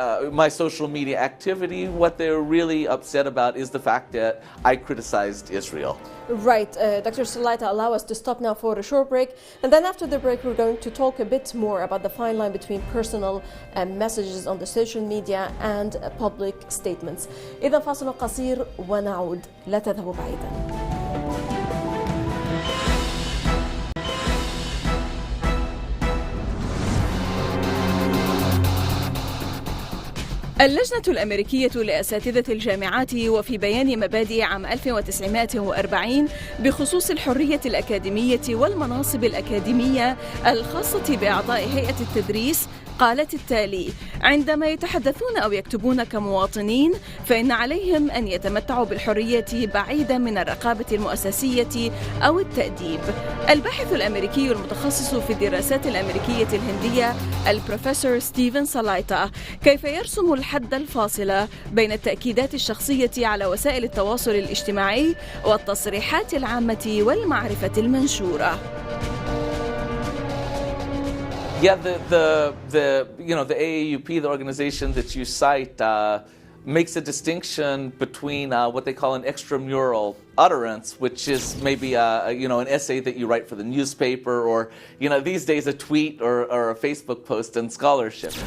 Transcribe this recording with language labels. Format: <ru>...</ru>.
<en>my social media activity. What they're really upset about is the fact that I criticized Israel. Right, Dr. Salaita, allow us to stop now for a short break, and then after the break we're going to talk a bit more about the fine line between personal messages on the social media and public statements.</en> <ar>إذا فاصل قصير ونعود، لا تذهبوا بعيدا. اللجنة الأميركية لأساتذة الجامعات وفي بيان مبادئ عام 1940 بخصوص الحرية الأكاديمية والمناصب الأكاديمية الخاصة بأعضاء هيئة التدريس قالت التالي: عندما يتحدثون أو يكتبون كمواطنين فإن عليهم أن يتمتعوا بالحرية بعيدا من الرقابة المؤسسية أو التأديب. الباحث الأمريكي المتخصص في الدراسات الأمريكية الهندية البروفيسور ستيفين سلايطة كيف يرسم الحد الفاصل بين التأكيدات الشخصية على وسائل التواصل الاجتماعي والتصريحات العامة والمعرفة المنشورة.</ar> <en>Yeah, the AAUP, the organization that you cite, makes a distinction between what they call an extramural utterance, which is maybe an essay that you write for the newspaper, or these days a tweet or a Facebook post in scholarship.</en>